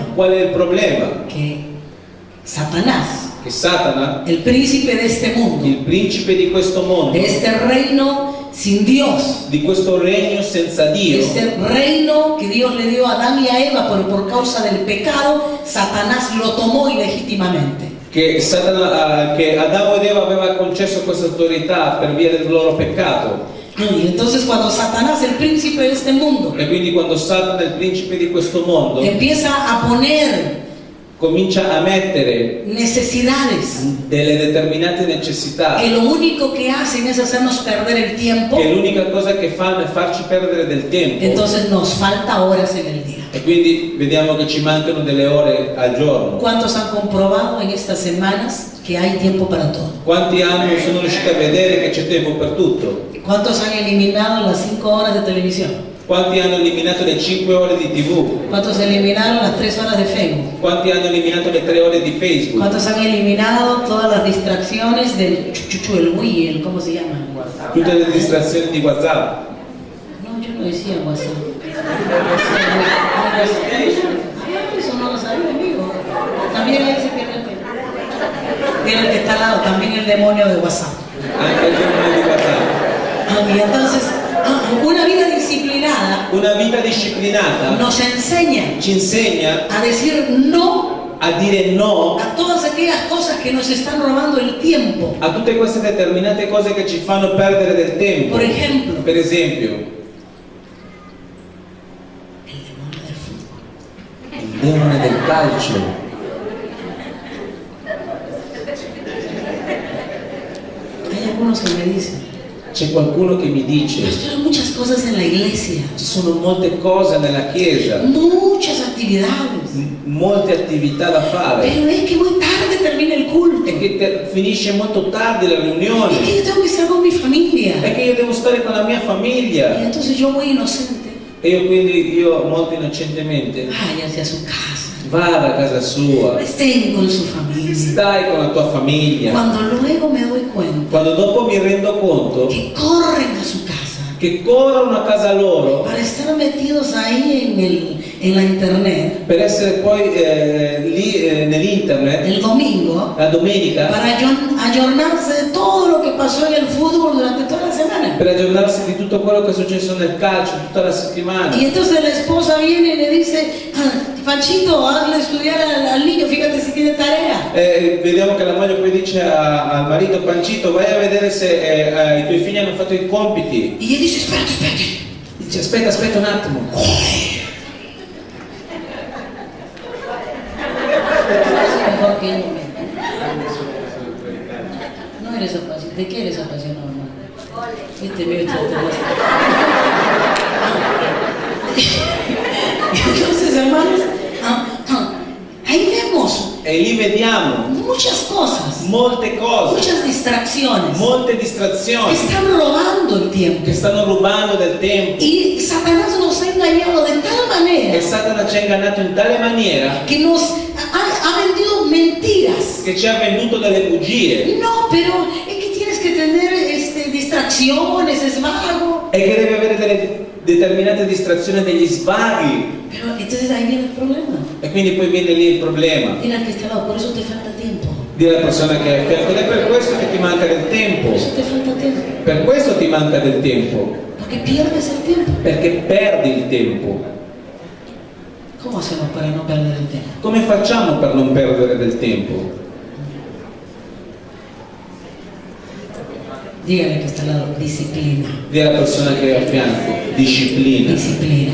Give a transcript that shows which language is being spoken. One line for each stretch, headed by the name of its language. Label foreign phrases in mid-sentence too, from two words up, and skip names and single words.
Italian: Qual è il problema?
Spanish: Que Satanás,
Italian: Che Satana,
Spanish: el príncipe de este mundo,
Italian: il principe di questo mondo,
Spanish: de este reino sin Dios,
Italian: di questo regno senza
Spanish: de
Italian: Dio,
Spanish: este reino que Dios le dio a Adán y a Eva, pero por causa del pecado, Satanás lo tomó ilegítimamente.
Italian: che Adamo ed Eva aveva concesso questa autorità per via del loro peccato.
Spanish: Y entonces cuando Satanás, el príncipe de este mundo,
Italian: E quindi quando Satana, il principe di questo mondo,
Spanish: empieza a poner
Italian: comincia a mettere
Spanish: necesidades
Italian: delle determinate necessità,
Spanish: que lo único que hacen es hacernos perder el tiempo,
Italian: che l'unica cosa che fanno è farci perdere del tempo,
Spanish: entonces nos falta horas en el día.
Italian: e quindi vediamo che ci mancano delle ore al giorno.
Spanish: ¿Cuántos han comprobado en estas semanas que hay tiempo para todo?
Italian: Quanti anni sono riusciti a vedere che c'è tempo per tutto?
Spanish: ¿Cuántos han eliminado las 5 horas de televisión?
Italian: Quanti hanno eliminato le 5 ore di TV?
Spanish: ¿Cuántos eliminaron las 3 horas de Facebook?
Italian: Quanti hanno eliminato le 3 ore di Facebook?
Spanish: ¿Cuántos han eliminado todas las distracciones del chuchuchu, el Wii, el cómo se llama?
Italian: Tutte le distrazioni di WhatsApp?
Spanish: No, yo no decía WhatsApp. Eso no lo sabía, amigo. También ahí se pierde el tiempo. Mira el que está al lado, también el demonio de WhatsApp.
Italian: Anche il giorno di WhatsApp.
Spanish: Y entonces, una vida disciplinada
Italian: Una vita disciplinata
Spanish: nos enseña
Italian: ci insegna
Spanish: a decir no
Italian: a dire no
Spanish: a todas aquellas cosas que nos están robando el tiempo.
Italian: a tutte queste determinate cose che ci fanno perdere del tempo.
Spanish: Por ejemplo,
Italian: Per esempio,
Spanish: el demonio del fútbol.
Italian: il demone del calcio.
Spanish: Hay algunos que me dicen,
Italian: C'è qualcuno che mi dice,
Spanish: pastor, hay muchas cosas en la iglesia,
Italian: ci sono molte cose nella chiesa,
Spanish: muchas actividades,
Italian: molte attività da fare,
Spanish: pero es que muy tarde termina el culto.
Italian: e che finisce molto tardi la
Spanish: Es
Italian: riunione,
Spanish: que yo tengo que estar con mi familia.
Italian: è che io devo stare con la mia
Spanish: Y
Italian: famiglia.
Spanish: entonces yo muy inocente,
Italian: E io molto innocentemente,
Spanish: váyase a su casa,
Italian: vada a casa sua,
Spanish: estén con su familia.
Italian: stai con la tua famiglia.
Spanish: Cuando luego me doy cuenta
Italian: Quando dopo mi rendo conto
Spanish: que corren a su casa
Italian: che corrono a casa loro
Spanish: para estar metidos ahí en la internet
Italian: per essere poi lì nell'internet
Spanish: el domingo,
Italian: la domenica,
Spanish: para ayornarse de todo lo que pasó en el fútbol durante toda la semana.
Italian: per aggiornarsi di tutto quello che è successo nel calcio tutta la settimana.
Spanish: Y entonces la esposa viene y le dice, Panchito, hazle estudiar al niño, fíjate si tiene tarea.
Italian: Vediamo che la moglie poi dice al marito: Pancito, vai a vedere se i tuoi figli hanno fatto i compiti.
Spanish: Y él dice, espérate.
Italian: Dice: aspetta un attimo.
Spanish: Mejor que él no eres apasionado. ¿De qué eres apasionado, hermano? Este mío Entonces, hermanos, ahí vemos
Italian: E lì vediamo
Spanish: muchas cosas,
Italian: molte cose,
Spanish: muchas distracciones
Italian: molte
Spanish: que
Italian: distrazioni
Spanish: están robando el tiempo.
Italian: che stanno rubando del tempo.
Spanish: Y Satanás nos ha engañado de tal manera
Italian: E Satana ci ha ingannato in tale maniera
Spanish: que nos ha vendido mentiras.
Italian: che ci ha venduto delle bugie.
Spanish: No, pero es que tienes que tener distracciones, es vago.
Italian: E che deve avere delle determinate distrazioni, degli svaghi.
Spanish: Pero entonces ahí viene el problema.
Italian: E quindi poi viene lì il problema.
Spanish: Dile al que está al lado, por eso te falta tiempo.
Italian: Dire alla persona che è a fianco: ed è per questo che ti manca del tempo.
Spanish: Por eso te falta tiempo.
Italian: Per questo ti manca del tempo.
Spanish: Porque pierdes el tiempo.
Italian: Perché perdi il tempo.
Spanish: ¿Cómo hacemos para no perder el tiempo?
Italian: Come facciamo per non perdere del tempo?
Spanish: Dígale que está al lado, disciplina.
Italian: Dì alla persona che è a fianco, disciplina. Disciplina.